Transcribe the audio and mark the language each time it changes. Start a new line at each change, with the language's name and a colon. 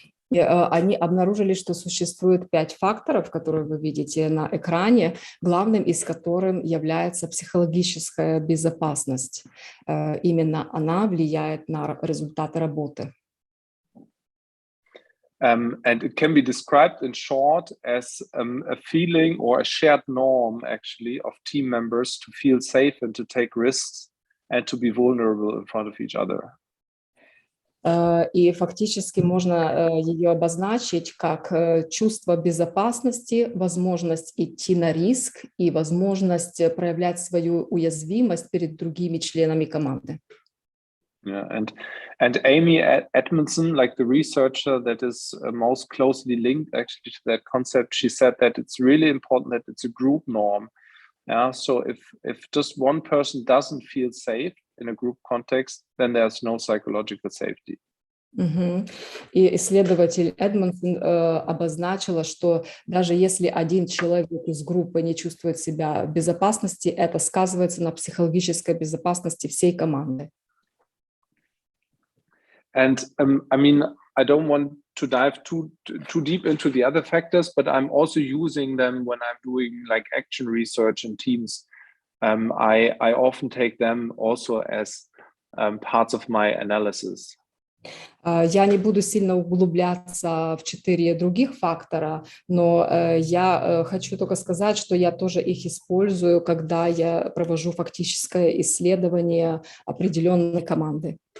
Russian: И они обнаружили, что существует 5 факторов, которые вы видите на экране, главным из которых является психологическая безопасность. Именно она влияет на результаты работы.
English: And it can be described in short as a feeling or a shared norm, actually, of team members to feel safe and to take risks and to be vulnerable in front of each other.
Russian: И фактически можно ее обозначить как чувство безопасности, возможность идти на риск и возможность проявлять свою уязвимость перед другими членами команды.
English: Yeah, and Amy Edmondson, like the researcher that is most closely linked actually to that concept, she said that it's really important that it's a group norm. Yeah, so if just one person doesn't feel safe in a group context, then there's no psychological safety. Мгм.
Russian: И исследователь Эдмонсон обозначила, что даже если один человек из группы не чувствует себя в безопасности, это сказывается на психологической безопасности всей команды.
English: And I mean, I don't want to dive too deep into the other factors, but I'm also using them when I'm doing like action research in teams. I often take them also as parts of my analysis.
Russian: Я не буду сильно углубляться в 4 других фактора, но я хочу только сказать, что я тоже их использую, когда я провожу фактическое исследование определенной команды.